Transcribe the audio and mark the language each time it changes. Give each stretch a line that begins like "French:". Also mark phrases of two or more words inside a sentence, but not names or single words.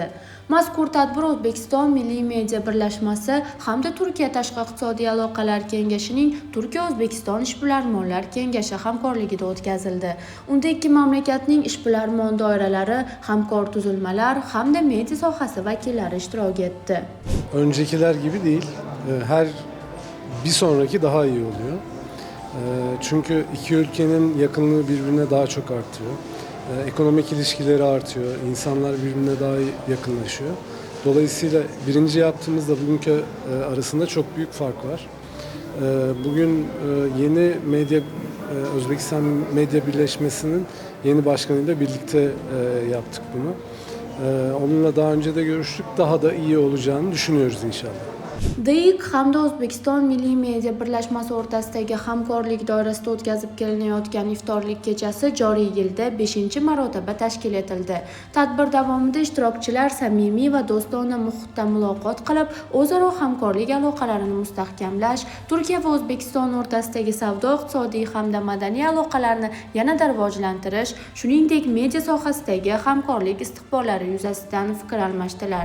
Uzbek: Mazkur tadbir O'zbekiston Milliy media birlashmasi hamda Turkiya Tashqi iqtisodiy aloqalar kengashining Turkiya-O'zbekiston ishbilarmonlar kengashi hamkorligida o'tkazildi. Unda ikki mamlakatning ishbilarmon doiralari, hamkor tuzilmalar hamda media sohasi vakillari ishtirok etdi.
Turkish: Öncekiler gibi değil. Bir sonraki daha iyi oluyor. Çünkü iki ülkenin yakınlığı birbirine daha çok artıyor. Ekonomik ilişkileri artıyor. İnsanlar birbirine daha yakınlaşıyor. Dolayısıyla birinci yaptığımızda bugünkü arasında çok büyük fark var. Bugün yeni medya Özbekistan Medya Birleşmesi'nin yeni başkanıyla birlikte yaptık bunu. Onunla daha önce de görüştük. Daha da iyi olacağını düşünüyoruz inşallah.
Uzbek: DIK hamda O'zbekiston Milliy media birlashmasi o'rtasidagi hamkorlik doirasida o'tkazib kelinayotgan iftorlik kechasi joriy yilda 5-marotaba tashkil etildi. Tadbir davomida ishtirokchilar samimiy va do'stona muhitda muloqot qilib, o'zaro hamkorlik aloqalarini mustahkamlash, Turkiya va O'zbekiston o'rtasidagi savdo-iqtisodiy hamda madaniy aloqalarni yanada rivojlantirish, shuningdek media sohasidagi hamkorlik istiqbollari yuzasidan fikr almashdilar.